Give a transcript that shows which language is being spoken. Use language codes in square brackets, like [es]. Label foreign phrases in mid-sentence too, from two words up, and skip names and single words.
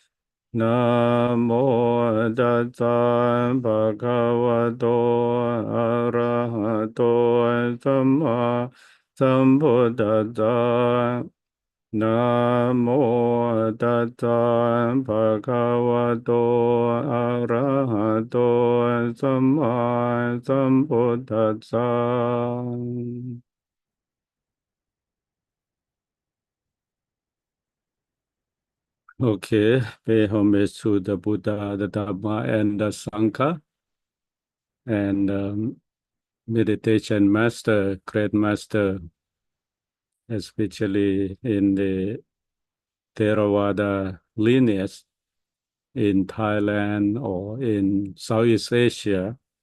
[pi] Namo tassa bhagavato arahato samma sambuddhassa Namo tassa bhagavato arahato samma sambuddhassa. [en] Okay, pay homage to the Buddha, the Dhamma, and the Sangha, and meditation master, great master, especially in the Theravada lineage in Thailand or in Southeast Asia,